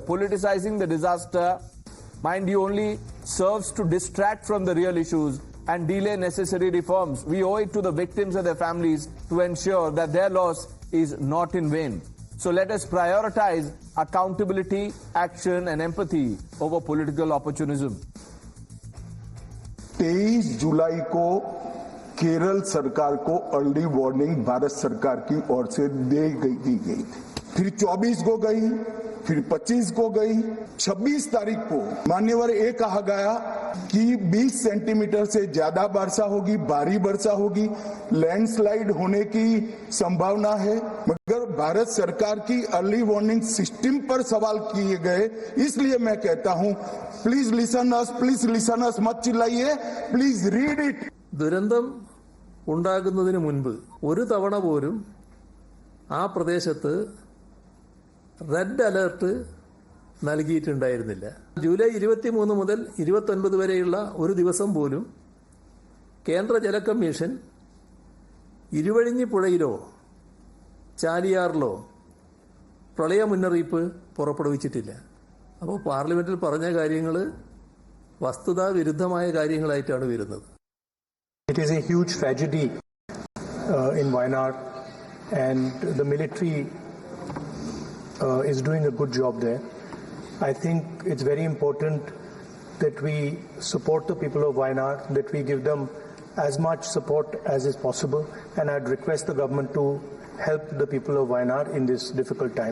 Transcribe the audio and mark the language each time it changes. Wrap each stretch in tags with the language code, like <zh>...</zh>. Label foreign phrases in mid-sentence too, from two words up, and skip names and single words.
<en>Politicizing the disaster, mind you, only serves to distract from the real issues and delay necessary reforms. We owe it to the victims and their families to ensure that their loss is not in vain. So let us prioritize accountability, action and empathy over political opportunism.</en> <hi>23 जुलाई को केरल सरकार को</hi> <en>early warning</en> <hi>भारत सरकार की ओर से दी गई थी। फिर 24 को गई, फिर 25 को गई, 26 तारीख को मान्यवर ये कहा गया कि 20 सेंटीमीटर से ज्यादा वर्षा होगी, भारी वर्षा होगी, लैंडस्लाइड होने की संभावना है। मगर भारत सरकार की</hi> <en>early warning system</en> <hi>पर सवाल किए गए। इसलिए मैं कहता हूं,</hi> <en>please listen us,</en> <hi>मत चिल्लाइए,</hi> <en>please read it.</en> <ml>ദുരന്തം ഉണ്ടാകുന്നതിന് മുൻപ് ഒരു തവണ പോലും ആ പ്രദേശത്ത്</ml> <en>red alert</en> <ml>നൽകിയിട്ടുണ്ടായിരുന്നില്ല. ജൂലൈ 23 മുതൽ 29 വരെയുള്ള ഒരു ദിവസം പോലും കേന്ദ്ര ജല കമ്മീഷൻ ഇരുവഴിഞ്ഞി പുഴയിലോ ചാലിയാറിലോ പ്രളയ മുന്നറിയിപ്പ് പുറപ്പെടുവിച്ചിട്ടില്ല. അപ്പോൾ പാർലമെന്റിൽ പറഞ്ഞ കാര്യങ്ങൾ വസ്തുതാ വിരുദ്ധമായ കാര്യങ്ങളായിട്ടാണ് വരുന്നത്.</ml> <en>It is a huge tragedy in Wayanad, and the military is doing a good job there. I think it's very important that we support the people of Wayanad, that we give them as much support as is possible, and I'd request the government to help the people of Wayanad in this difficult time.</en>